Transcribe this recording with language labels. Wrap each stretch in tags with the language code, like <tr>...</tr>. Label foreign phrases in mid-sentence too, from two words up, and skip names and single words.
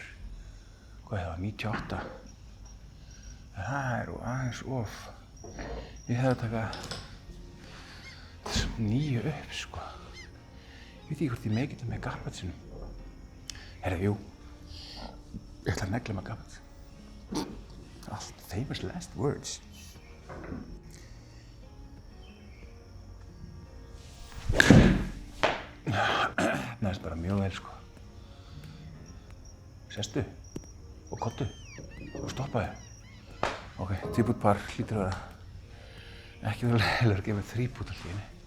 <is>Hvað það var, 98? Það er aðeins of. Ég hefði að taka 9 upp, sko. Ég veit ekki hvort ég megi þetta með Garbatsinu. Herra, jú. Ég ætla að negla með Garbats.</is> <en>Allt famous last words.</en> <is>Næst bara mjög vel, sko. Sestu og kottu og stoppaðu. Ok, 2 bút par hlýtur að vera. Ekki vera leiðilegur að gefa mér 3 bút allt í einu.</is>